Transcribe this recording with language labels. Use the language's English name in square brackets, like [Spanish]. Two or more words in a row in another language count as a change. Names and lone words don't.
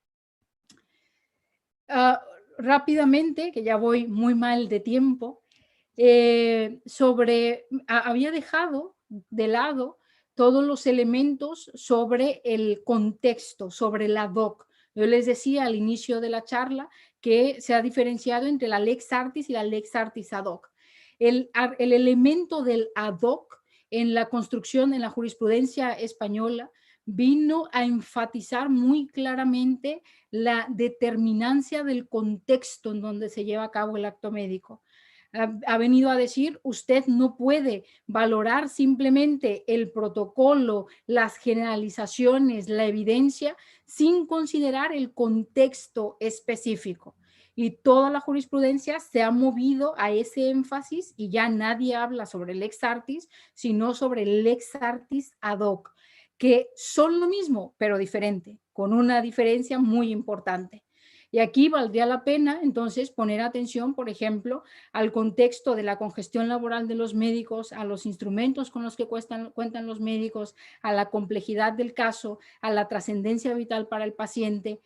[Spanish] Rápidamente, que ya voy muy mal de tiempo, había dejado de lado todos los elementos sobre el contexto, sobre la DOC. Yo les decía al inicio de la charla que se ha diferenciado entre la [Latin] lex artis [Spanish] y la [Latin] lex artis ad hoc. [Spanish] El elemento del [Latin] ad hoc [Spanish] en la construcción, en la jurisprudencia española, vino a enfatizar muy claramente la determinancia del contexto en donde se lleva a cabo el acto médico. Ha venido a decir, usted no puede valorar simplemente el protocolo, las generalizaciones, la evidencia, sin considerar el contexto específico. Y toda la jurisprudencia se ha movido a ese énfasis y ya nadie habla sobre el [Latin] ex artis, [Spanish] sino sobre el [Latin] ex artis ad hoc, [Spanish] que son lo mismo, pero diferente, con una diferencia muy importante. Y aquí valdría la pena entonces poner atención, por ejemplo, al contexto de la congestión laboral de los médicos, a los instrumentos con los que cuentan los médicos, a la complejidad del caso, a la trascendencia vital para el paciente.